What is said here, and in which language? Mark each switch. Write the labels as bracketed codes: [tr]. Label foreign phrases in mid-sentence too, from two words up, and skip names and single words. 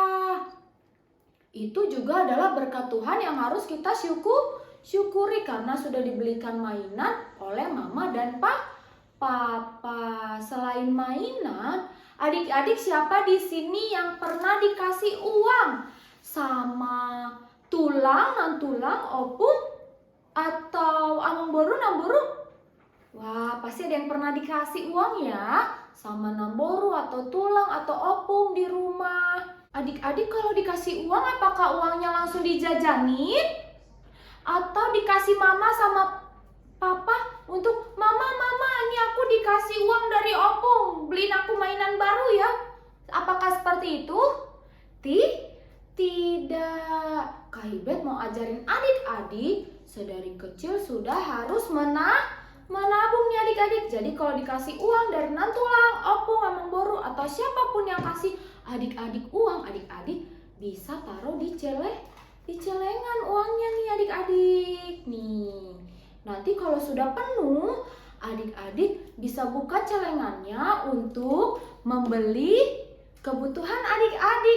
[id] Itu juga adalah berkat Tuhan yang harus kita syukuri karena sudah dibelikan mainan oleh mama dan papa. Selain mainan, adik-adik siapa di sini yang pernah dikasih uang sama tulang, opung, atau among boru, namboru? Wah, pasti ada yang pernah dikasih uang ya sama namboru atau tulang atau opung di rumah. Adik-adik kalau dikasih uang, apakah uangnya langsung dijajanin? Atau dikasih mama sama papa untuk mama, ini aku dikasih uang dari opung, beliin aku mainan baru ya? Apakah seperti itu? Tidak. Kak Ibet mau ajarin adik-adik sedari kecil sudah harus menabung nih adik-adik. Jadi kalau dikasih uang dari nantulang, opung, among boru atau siapapun yang kasih adik-adik uang, adik-adik bisa taruh di celengan uangnya nih adik-adik. Nih, nanti kalau sudah penuh, adik-adik bisa buka celengannya untuk membeli kebutuhan adik-adik.